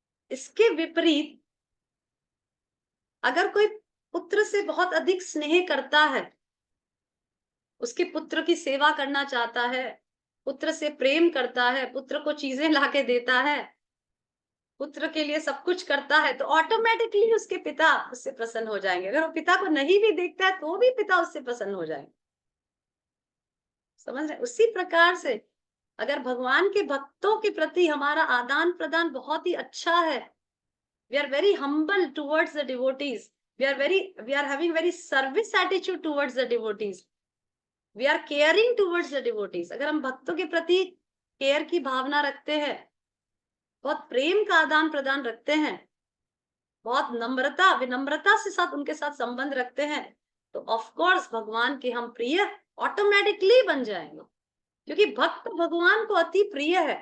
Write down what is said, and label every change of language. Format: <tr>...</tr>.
<hi>इसके विपरीत अगर कोई पुत्र से बहुत अधिक स्नेह करता है, उसके पुत्र की सेवा करना चाहता है, पुत्र से प्रेम करता है, पुत्र को चीजें लाके देता है, पुत्र के लिए सब कुछ करता है, तो ऑटोमेटिकली उसके पिता उससे प्रसन्न हो जाएंगे। अगर वो पिता को नहीं भी देखता है तो भी पिता उससे प्रसन्न हो जाएंगे। समझ रहे? उसी प्रकार से अगर भगवान के भक्तों के प्रति हमारा आदान प्रदान बहुत ही अच्छा है,</hi> <en>we are very humble towards the devotees, we are having very service attitude towards the devotees, we are caring towards the devotees.</en> <hi>अगर हम भक्तों के प्रति केयर की भावना रखते हैं, बहुत प्रेम का आदान प्रदान रखते हैं, बहुत नम्रता विनम्रता से साथ उनके साथ संबंध रखते हैं, तो ऑफ कोर्स भगवान के हम प्रिय ऑटोमेटिकली बन जाएंगे, क्योंकि भक्त भगवान को अति प्रिय है।</hi>